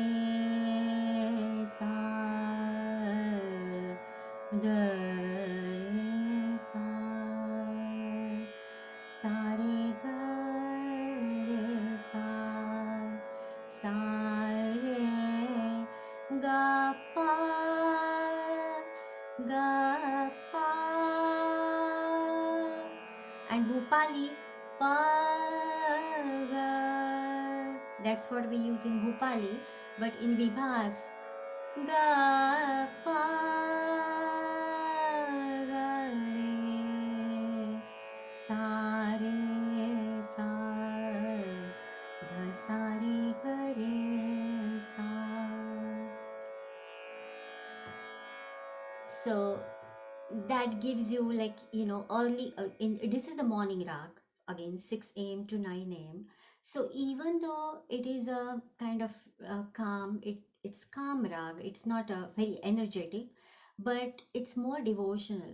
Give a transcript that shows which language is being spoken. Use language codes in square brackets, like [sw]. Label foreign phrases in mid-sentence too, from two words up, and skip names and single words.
[en] sa da re sa sa re ga re sa re ga pa ga and Bhupali pa ga. That's what we use in Bhupali, but in Vibhas ga pa ga re sa re sa dha sa re ga re sa. So that gives you, like, early in this is the morning rag, again 6 a.m. to 9 a.m. So even though it is a kind of calm, it's calm rag, it's not a very energetic, but it's more devotional.